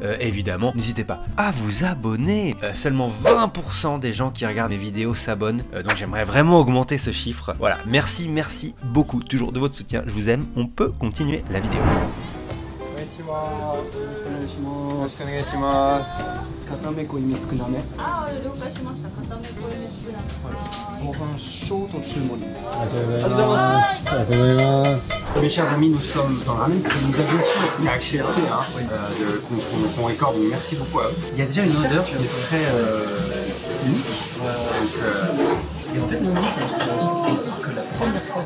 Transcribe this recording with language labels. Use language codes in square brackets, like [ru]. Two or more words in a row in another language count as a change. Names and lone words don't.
[fr] Évidemment, n'hésitez pas à vous abonner. Seulement 20% des gens qui regardent mes vidéos s'abonnent, donc j'aimerais vraiment augmenter ce chiffre. Voilà, merci beaucoup toujours de votre soutien. Je vous aime, on peut continuer la vidéo. [ja] 固め 濃いめ 少なめ. ああ、了解しました。固めこれですな。ご飯ショート注文。 [fr] Mes chers amis, nous sommes dans le ramen que nous avions sûr accepté qu'on récorde, donc merci beaucoup à eux. Il y a déjà une odeur qui est très unique. Et en fait, mon oncle que la première fois